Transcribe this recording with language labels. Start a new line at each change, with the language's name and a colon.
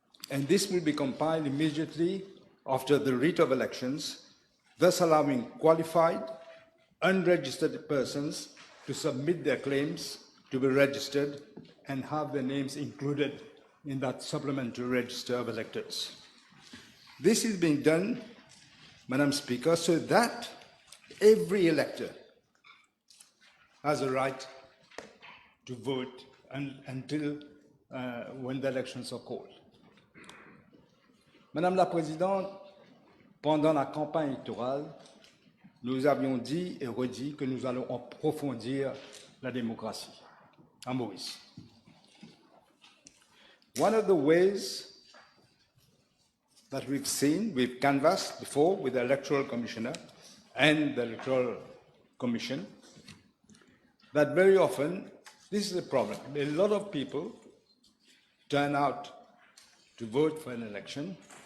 English: And this will be compiled immediately after the writ of elections, thus allowing qualified, unregistered persons to submit their claims to be registered and have their names included in that supplementary register of electors. This is being done, Madam Speaker, so that every elector has a right to vote until when the elections are called.
French: Madame la Présidente, pendant la campagne électorale, nous avions dit et redit que nous allons approfondir la démocratie à Maurice.
English: One of the ways that we've canvassed before with the Electoral Commissioner and the Electoral Commission, that very often, this is a problem. A lot of people turn out to vote for an election.